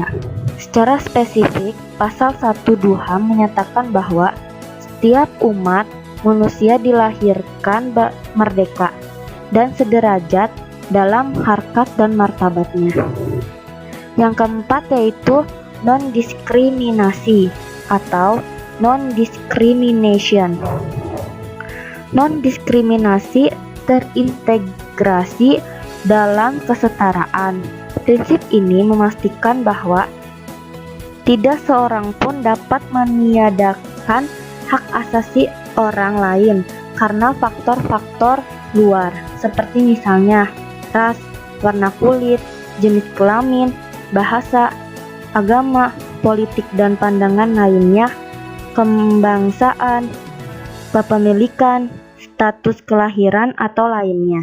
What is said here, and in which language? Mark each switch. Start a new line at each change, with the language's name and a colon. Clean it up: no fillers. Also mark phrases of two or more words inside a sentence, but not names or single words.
Indonesian: Secara spesifik, pasal 1 HAM menyatakan bahwa setiap umat manusia dilahirkan merdeka dan sederajat dalam harkat dan martabatnya. Yang keempat yaitu non-diskriminasi atau non-discrimination. Non-diskriminasi terintegrasi dalam kesetaraan. Prinsip ini memastikan bahwa tidak seorang pun dapat meniadakan hak asasi orang lain karena faktor-faktor luar, seperti misalnya ras, warna kulit, jenis kelamin, bahasa, agama, politik dan pandangan lainnya, kebangsaan, kepemilikan, status kelahiran atau lainnya.